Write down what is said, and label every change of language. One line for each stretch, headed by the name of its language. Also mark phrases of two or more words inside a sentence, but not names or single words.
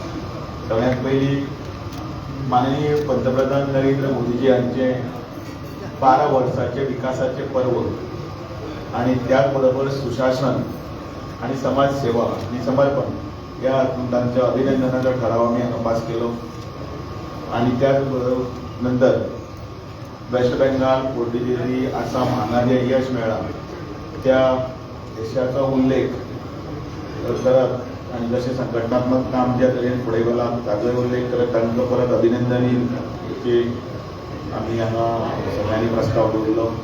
Konkani: सगळ्यात पहिली माननीय पंतप्रधान नरेंद्र मोदीजी यांचे 12 वर्षाचे विकासाचे पर्व आणि त्याचबरोबर सुशासन आणि समाजसेवा आणि समर्पण या त्यांच्या अभिनंदनाचा ठराव आम्ही पास केलो आणि त्याच नंतर वेस्ट बेंगाल, पुडुचेरी, आसाम हांगा जे यश मेळ्ळा त्या यशाचा उल्लेख करत आणि जसे संघटनात्मक काम ज्या तरेन फुडें गेला ताजोय उल्लेख करत तांकां परत अभिनंदन हेची आम्ही हांगा सगळ्यांनी प्रस्ताव दवरलो.